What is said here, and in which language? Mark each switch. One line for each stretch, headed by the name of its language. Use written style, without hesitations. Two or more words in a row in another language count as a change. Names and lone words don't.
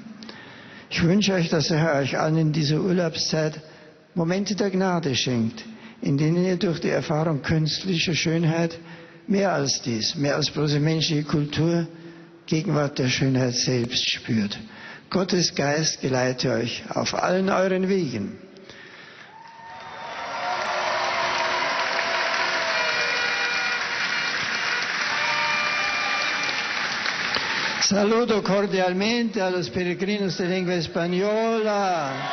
German: Ich wünsche euch, dass der Herr euch allen in dieser Urlaubszeit Momente der Gnade schenkt, in denen ihr durch die Erfahrung künstlicher Schönheit mehr als dies, mehr als bloße menschliche Kultur, Gegenwart der Schönheit selbst spürt. Gottes Geist geleite euch auf allen euren Wegen.
Spanish: Saludo cordialmente a los peregrinos de lengua española.